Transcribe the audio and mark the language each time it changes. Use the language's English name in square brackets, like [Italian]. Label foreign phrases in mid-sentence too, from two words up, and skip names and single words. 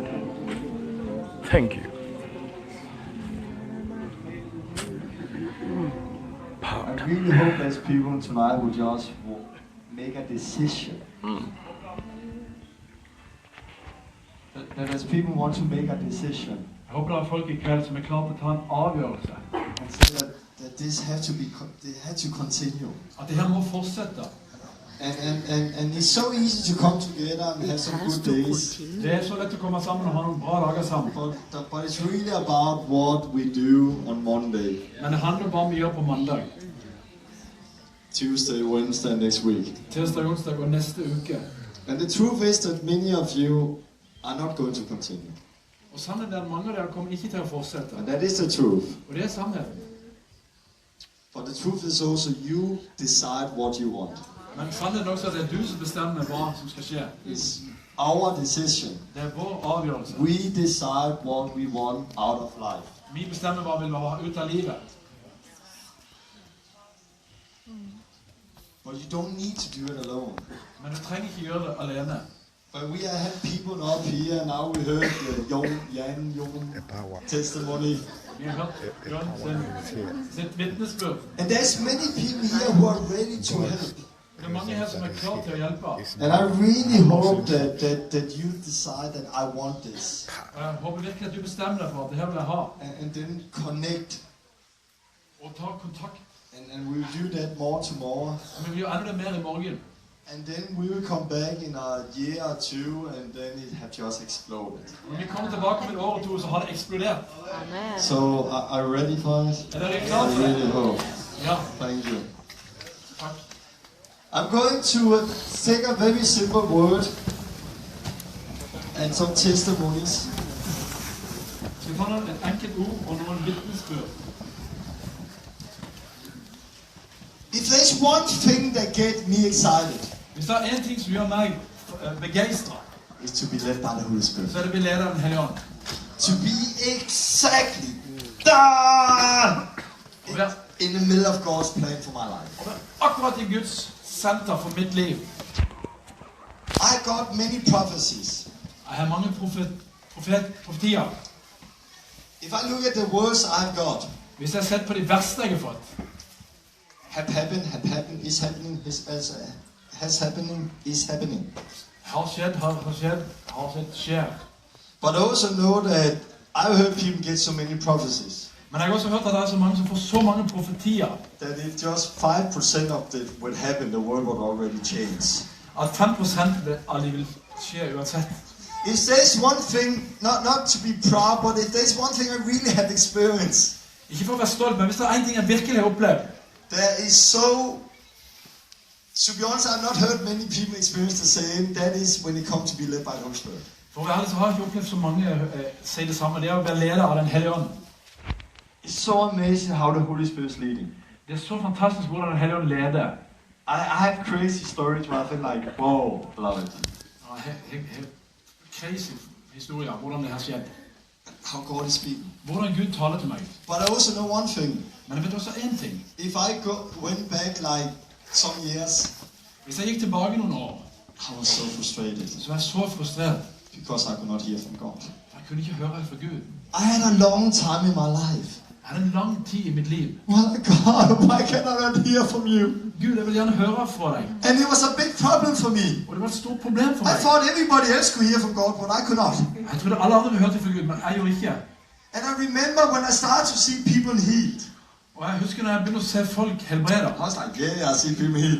[English] Thank you. I really hope there's people tonight who just make a decision. That as people want to make a decision. [Norwegian] Jeg håper det er folk i kveld som er klar til å ta en avgjørelse. [English] And say that this had to continue. [Norwegian] At det her må fortsette. [English] And it's so easy to come together and have some good days. [Norwegian] Det er så lett å komme sammen og ha noen bra dager sammen. [English] But it's really about what we do on Monday. [Norwegian] Men det handler bare om vi gjør på mandag. [English] Tuesday, Wednesday, next week. [Norwegian] Tirsdag, onsdag og neste uke. [English] And the truth is that many of you are not going to continue. [Norwegian] Og sannheten er at mange av dere kommer ikke til å fortsette. [English] And that is the truth. [Norwegian] Og det er sannheten. [English] But the truth is also you decide what you want. [Norwegian] Men sannheten er også at det er du som bestemmer hva som skal skje. [English] It's our decision. [Norwegian] Det er vår avgjørelse. [English] We decide what we want out of life. [Norwegian] Vi bestemmer hva vi vil ha ut av livet. [English] But you don't need to do it alone. [Norwegian] Men du trenger ikke gjøre det alene. [English] But we had people up here, and now we heard Jan testimony. [Norwegian] Vi har hørt Jon sitt vitnesbyrd. [English] And there's many people here who are ready to help. [Norwegian] Det er mange her som er klar til å hjelpe. [English] And I really hope that you decide that I want this. [Norwegian] Jeg håper virkelig at du bestemmer deg for at det her vil jeg ha. [English] And then connect. [Norwegian] Og ta kontakt. [English] And we will do that more tomorrow. [Norwegian] Og vi vil gjøre enda mer i morgen. [English] And then we will come back in a year or two, and then it have just exploded. [Norwegian] Når vi kommer tilbake om et år og to, så har det eksplodert. [English] So, are you ready for it? [Norwegian] Er dere klar for det? [English] I really hope. [Norwegian] Ja. [English] Thank you. [Norwegian] Takk. [English] I'm going to take a very simple word and some testimonies. [Norwegian] Så vi tar et enkelt ord og noen vitnesbyrd. [English] If there's one thing that gets me excited, [Norwegian] Hvis det er en ting som gjør meg begeistret, [English] it's to be led by the Holy Spirit. [Norwegian] så er det å bli ledet av Den Hellige Ånd. [English] To be exactly done in the middle of God's plan for my life. [Norwegian] Og det er akkurat i Guds senter for mitt liv. [English] I got many prophecies. [Norwegian] Jeg har mange profetier. [English] If I look at the words I've got, [Norwegian] Hvis jeg har sett på de verste jeg har fått, [English] have happened, is happening, has happening, is happening. [Norwegian] har skjedd, skjer. [English] But I also know that I've heard people get so many prophecies [Norwegian] Men jeg har også hørt at det er så mange som får så mange profetier, [English] that if just 5% of it would happen, the world would already change. [Norwegian] at 5% vil alligevel skje uansett. [English] If there's one thing, not to be proud, but if there's one thing I really have experienced, [Norwegian] Ikke for å være stolt, men hvis det er en ting jeg virkelig har opplevd, [English] there is to be honest, I've not heard many people experience the same. That is when it comes to be led by the Holy Spirit. [Norwegian] for å være ærlig så har jeg ikke opplevd så mange si det samme. Det er å være ledet av Den Hellige Ånd. [English] It's so amazing how the Holy Spirit is leading. [Norwegian] Det er så fantastisk hvordan Den Hellige Ånd leder. [English] I have crazy stories where I feel like, whoa, love it. [Norwegian] Crazy historier, hvordan det har skjedd. [English] How God is speaking. [Norwegian] Hvordan Gud taler til meg. [English] But I also know one thing. [Norwegian] Men jeg vet også en ting. [English] If I went back like some years, [Norwegian] Hvis jeg gikk tilbake noen år, [English] I was so frustrated [Norwegian] så var jeg så frustrert. [English] because I could not hear from God. [Norwegian] Jeg kunne ikke høre fra Gud. [English] I had a long time in my life. [Norwegian] Jeg hadde en lang tid i mitt liv. [English] Well, God, why can I not hear from you? [Norwegian] Gud, jeg vil gjerne høre fra deg. [English] And it was a big problem for me. [Norwegian] Og det var et stort problem for [English] I [Norwegian] meg. [English] thought everybody else could hear from God, but I could not. [Norwegian] Jeg trodde alle andre ville høre fra Gud, men jeg gjorde ikke. [English] And I remember when I started to see people healed. [Norwegian] Og jeg husker når jeg begynte å se folk helbreder. [English] I was like, yeah, I see people healed.